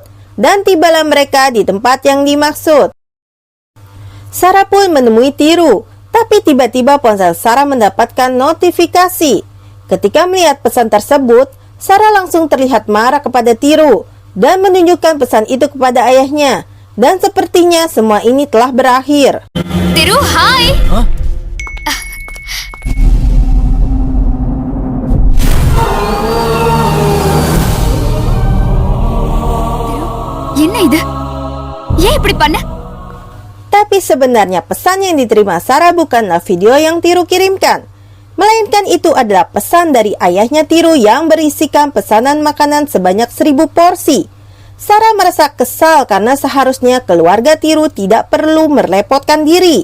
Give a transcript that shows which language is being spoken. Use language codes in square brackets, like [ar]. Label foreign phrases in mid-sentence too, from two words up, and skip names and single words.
[id] Dan tibalah mereka di tempat yang dimaksud. Sarah pun menemui Tiru, tapi tiba-tiba ponsel Sarah mendapatkan notifikasi. Ketika melihat pesan tersebut, Sarah langsung terlihat marah kepada Tiru dan menunjukkan pesan itu kepada ayahnya. Dan sepertinya semua ini telah berakhir. Tiru, hai. Hah? [ta] என்ன இது? ஏன் இப்படி பண்ண? [id] Tapi sebenarnya pesan yang diterima Sarah bukanlah video yang Tiru kirimkan, melainkan itu adalah pesan dari ayahnya Tiru yang berisikan pesanan makanan sebanyak 1000 porsi. Sarah merasa kesal karena seharusnya keluarga Tiru tidak perlu merepotkan diri.